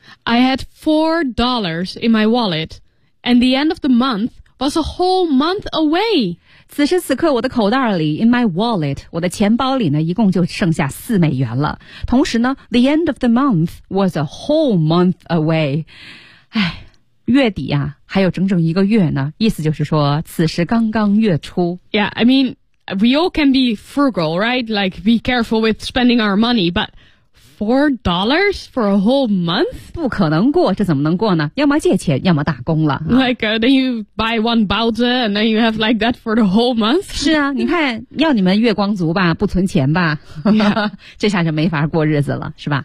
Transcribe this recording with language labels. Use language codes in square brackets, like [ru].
[en] I had $4 in my wallet, and the end of the month was a whole month away. [zh] 此时此刻我的口袋里 , [en] in my wallet, [zh] 我的钱包里呢一共就剩下四美元了。同时呢 [en] ,the end of the month was a whole month away. [zh] 唉月底啊还有整整一个月呢意思就是说此时刚刚月初。 [en] Yeah, I mean, we all can be frugal, right? Like, be careful with spending our money, but,$4 for a whole month? [zh] 不可能过，这怎么能过呢？要么借钱，要么打工了。 [en] Like, then you buy one Bowser and then you have like that for the whole month? [zh] 是啊，你看，要你们月光族吧，不存钱吧。 [en] Yeah. [zh] 这下就没法过日子了，是吧？